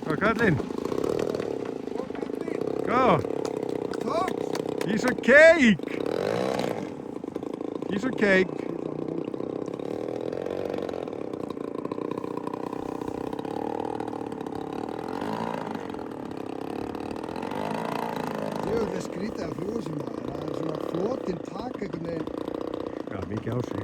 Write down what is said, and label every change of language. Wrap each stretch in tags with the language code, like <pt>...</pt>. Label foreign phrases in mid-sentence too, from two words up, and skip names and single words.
<is>kallinn. Gott. Takk.</is> <en>Piece of cake. Piece of cake.</en> <is>Jú, það skrítið að fljúa sem maður. Það er svona flotin taka einhvern veginn, Já, mikið á sig.</is>